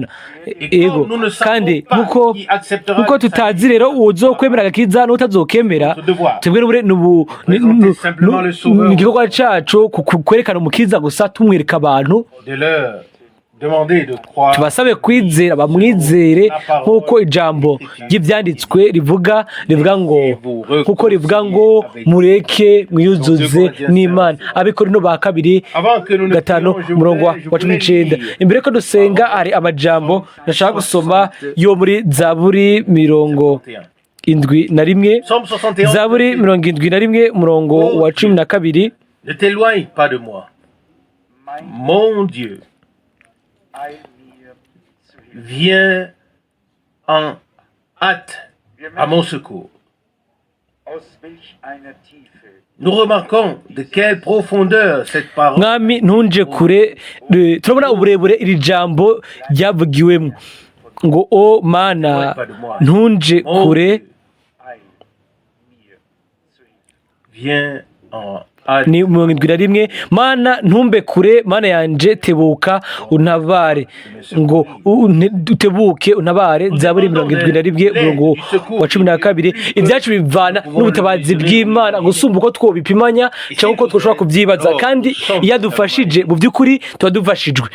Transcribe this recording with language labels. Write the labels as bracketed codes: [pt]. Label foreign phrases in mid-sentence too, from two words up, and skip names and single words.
[rn] Ego, kandi nkuko tutazi rero uzokwemera agakiza n'utazokemera, twebwe ni igikorwa cacu kwerekana umukiza gusa, tumwereka abantu, tubasabe kwizera, bamwizere nk'uko ijambo ry'ibyanditswe rivuga ngo, kuko rivuga ngo mureke mwiyuzuze n'Imana. Abikorino ba 2:5 umurongo wa 19. Imbere ko dusenga hari amajambo nashaka gusoma yo muri Zaburi 71. Zaburi 71 umurongo wa 12. [fr] Ne t'éloigne pas de moi, mon Dieu. Viens en hâte à mon secours. Nous remarquons de quelle profondeur cette parole. [rn] Mwami ntunje kure, turabona uburebure iri jambo ryavugiwemo ngo, o Mana ntunje kure, [fr] viens en [rn] ni 71. Mana ntumbe kure, Mana yanje tebuka untabare, ngo utebuke untabare. Zaburi 71 umurongo wa 12. Ibyacu bivana n'ubutabazi bw'Imana gusumba uko twobipimanya cyangwa uko twoshobora kubyibaza, kandi iyo adufashije mu by'ukuri tuba dufashijwe.